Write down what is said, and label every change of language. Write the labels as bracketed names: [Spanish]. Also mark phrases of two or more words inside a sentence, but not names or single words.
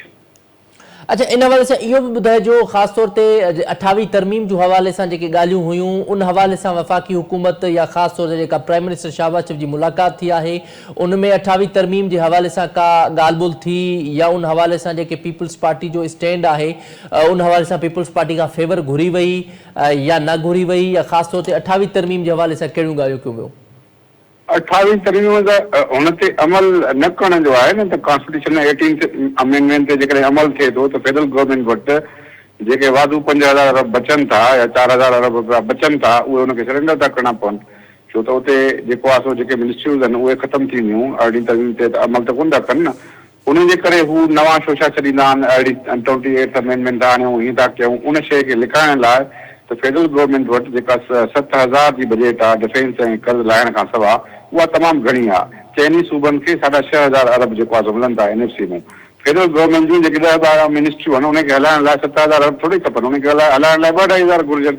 [Sindhi] अच्छा, इन हवाले सां इहो बि ॿुधाइजो, ख़ासि तौर ते 28वीं तरमीम जे हवाले सां जेके ॻाल्हियूं हुयूं, उन हवाले सां वफ़ाक़ी हुकूमत या ख़ासि तौर ते जेका [English] prime minister [Sindhi] शहबाज शरीफ़ जी मुलाक़ात थी आहे, उन में 28वीं तरमीम जे हवाले सां का ॻाल्हि ॿोल थी, या उन हवाले सां जेके पीपल्स पार्टी जो स्टैंड आहे उन हवाले सां पीपल्स पार्टी खां फेवर घुरी वई या न घुरी वई, या ख़ासि तौर ते 28वीं तरमीम जे हवाले सां कहिड़ियूं ॻाल्हियूं कयूं वियूं? 28वीं तरमीम त हुन ते अमल न करण जो आहे न, त [English] constitution 18th amendment [Sindhi] ते जेकॾहिं अमल थिए थो त [English] federal government [Sindhi] वटि जेके वाधू 5,000 अरब बचनि था या 4,000 अरब रुपया बचनि था, उहे हुनखे सरेंडर था करणा पवनि, छो त उते जेको आहे सो जेके मिनिस्ट्रियूज़ आहिनि उहे ख़तमु थींदियूं, अरिड़हीं तरमीम ते त अमल त कोन था कनि न। उनजे करे हू नवां शोशा छॾींदा आहिनि, 28th अमेंडमेंट था आणियूं, हीअं था कयूं। उन शइ खे लिकाइण लाइ त [English] federal government [Sindhi] वटि जेका 7,000 जी बजट आहे डिफेंस ऐं कर्ज़ लाहिण खां सवाइ, उहा तमामु घणी आहे। चइनी सूबनि खे 6,500 अरब जेको आहे सो मिलनि था NFC में। [English] federal government [Sindhi] जूं जेके 10-12 मिनिस्ट्रियूं आहिनि उनखे हलाइण लाइ 7,000 अरब थोरी खपनि, उनखे हलाइण लाइ 2,500 घुरिजनि।